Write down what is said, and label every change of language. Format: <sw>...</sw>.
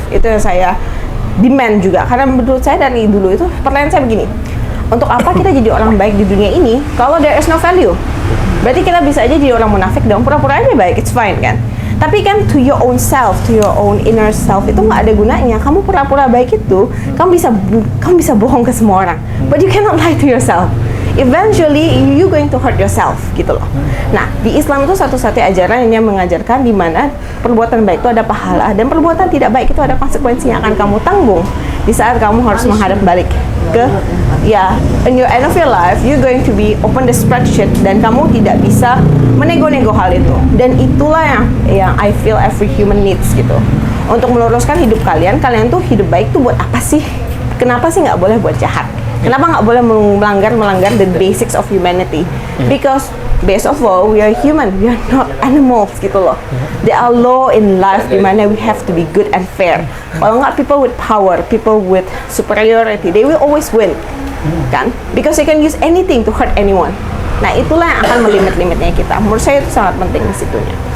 <id>Itu yang saya demand juga. Karena menurut saya dari dulu itu pertanyaan saya begini. Untuk apa kita jadi orang baik di dunia ini kalau</id> <en>there is no value?</en> <id>Berarti kita bisa aja jadi orang munafik dong, pura-pura aja baik,</id> <en>it's fine</en> <id>kan? Tapi kan</id> <en>to your own self, to your own inner self</en> <id>itu nggak ada gunanya. Kamu pura-pura baik itu, kamu bisa bohong ke semua orang.</id> <en>But you cannot lie to yourself. Eventually you going to hurt yourself</en> <id>gitu loh. Nah, di Islam itu satu-satunya ajaran yang mengajarkan di mana perbuatan baik itu ada pahala dan perbuatan tidak baik itu ada konsekuensi yang akan kamu tanggung di saat kamu harus menghadap balik ke</id> <en>in your end of your life you're going to be open the spreadsheet</en> <id>dan kamu tidak bisa menego-nego hal itu. Dan itulah yang</id> <en>I feel every human needs gitu.</en> <id>Untuk meluruskan hidup kalian tuh hidup baik tuh buat apa sih? Kenapa sih nggak boleh buat jahat? Kenapa nggak boleh melanggar</id> <en>the basics of humanity? Because base of all, we are human, we are not animals</en> <id>gitu loh.</id> <en>There are law in life</en> <id>di mana</id> <en>we have to be good and fair.</en> <id>Kalau nggak,</id> <en>people with power, people with superiority, they will always win, kan? Because they can use anything to hurt anyone.</en> <id>Nah itulah yang akan melimit-limitnya kita. Menurut saya itu sangat penting di situnya.</id>